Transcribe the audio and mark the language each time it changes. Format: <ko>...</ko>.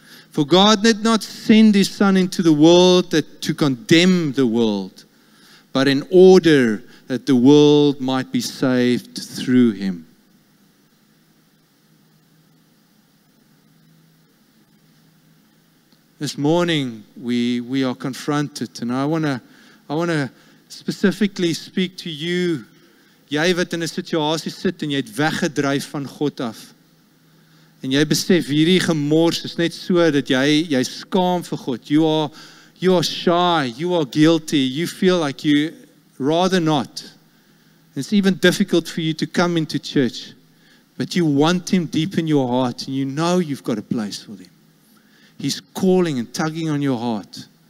<en>For God did not send His Son into the world to condemn the world, but in order that the world might be saved through Him. This morning we are confronted, and I want to specifically speak to you.</en> <af>Jy wat in 'n situasie sit en jy het weggedryf van God af. En jy besef hierdie gemors is net so dat jy skaam vir God.</af> <en>You are shy, you are guilty, you feel like you rather not. It's even difficult for you to come into church, but you want Him deep in your heart and you know you've got a place for Him. He's calling and tugging on your heart.</en>